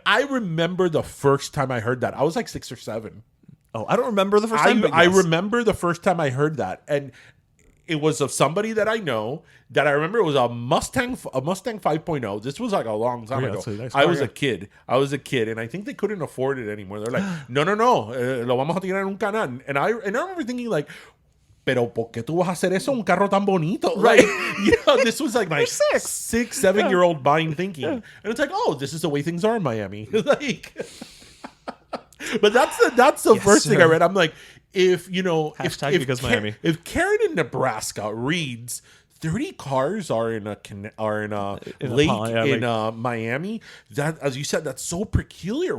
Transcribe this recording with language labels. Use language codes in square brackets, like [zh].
[en] I remember the first time I heard that. I was like 6 or 7. Oh, I don't remember the first time, but yes. I remember the first time I heard that. And it was of somebody that I know that I remember. It was a Mustang 5.0. This was like a long time ago. Nice I was a kid. And I think they couldn't afford it anymore. They're like, [es] no, lo vamos a tirar en un canal. [en] And I remember thinking like, [es] pero ¿por qué tú vas a hacer eso un carro tan bonito? [en] Right. This was like my 6, 7-year-old mind thinking. And it's like, oh, this is the way things are in Miami. Like, but that's the first thing I read. I'm like, if Miami. If Karen in Nebraska reads 30 cars are in a lake in Miami, that, as you said, that's so peculiar.